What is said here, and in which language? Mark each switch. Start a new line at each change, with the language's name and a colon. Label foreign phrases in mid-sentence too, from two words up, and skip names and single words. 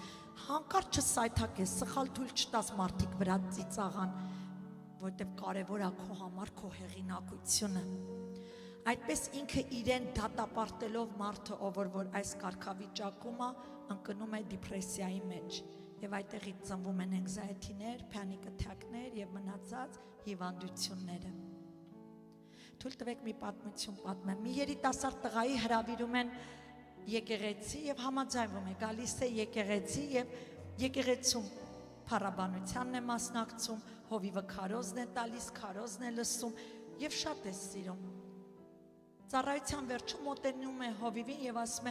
Armenian: հանկարծ չսայթակես, սխալ թույլ չտաս մարդիկ վրա ծիծաղան, որտեղ կարևոր է քո համար քո հեղինակությունը։ Այդպես ինքը իրեն դատապարտելով մարդը, ով որ այս կարգավիճակում է, ընկնում է դիպրեսիայի մեջ եւ այդտեղից ծնվում են anxiety-ներ, panic attack-ներ եւ մնացած հիվանդությունները։ Թույլ տվեք մի պատմություն պատմեմ։ Մի երիտասարդ տղայի հրավիրում են եկեղեցի եւ համաձայնվում է, գալիս է եկեղեցի եւ եկեղեցում փառաբանությանն է մասնակցում, հովիվը քարոզն է տալիս, քարոզն է լսում եւ շատ է սիրում։ Ծառայության վերջում մոտենում է հովիվին եւ ասում է.